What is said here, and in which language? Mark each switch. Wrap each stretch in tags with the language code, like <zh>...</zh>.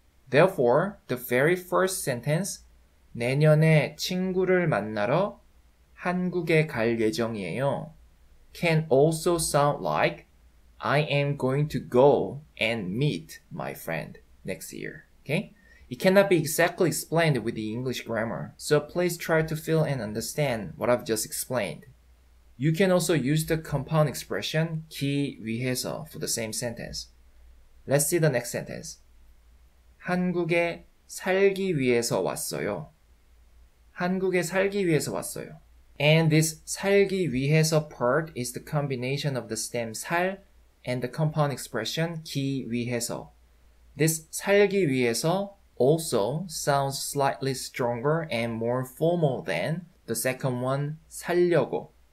<en>Therefore, the very first sentence,</en> <ko>내년에 친구를 만나러 한국에 갈 예정이에요,</ko> <en>can also sound like I am going to go and meet my friend next year. Okay? It cannot be exactly explained with the English grammar, so please try to feel and understand what I've just explained. You can also use the compound expression 기 위해서 for the same sentence. Let's see the next sentence.</en> <ko>한국에 살기 위해서 왔어요. 한국에 살기 위해서 왔어요.</ko> <en>And this 살기 위해서 part is the combination of the stem 살 and the compound expression 기 위해서. This 살기 위해서 also sounds slightly stronger and more formal than the second one, 살려고.</en>